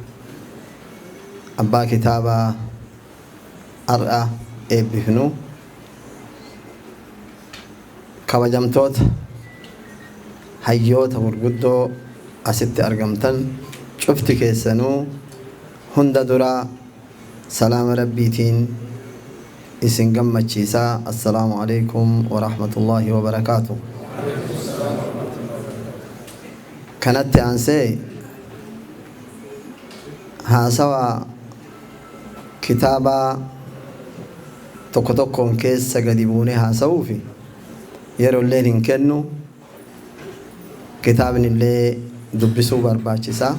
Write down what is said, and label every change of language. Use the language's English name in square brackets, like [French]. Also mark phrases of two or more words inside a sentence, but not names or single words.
[Oromo] abbaa kitaaba har'aa eebbifnu kabajamtoota hayyoota gurguddoo asitti argamtan cufti keessanuu hunda dura salaama rabbiitiin isin gammachiisaa. [Arabic] السلام عليكم ورحمة الله وبركاته. [Oromo] Kanatti aansee haasawa kitaaba tokko tokkoon keessa gadi buunee haasa'uufi yeroo illee hin kennu kitaabni illee dubbisuu barbaachisaa.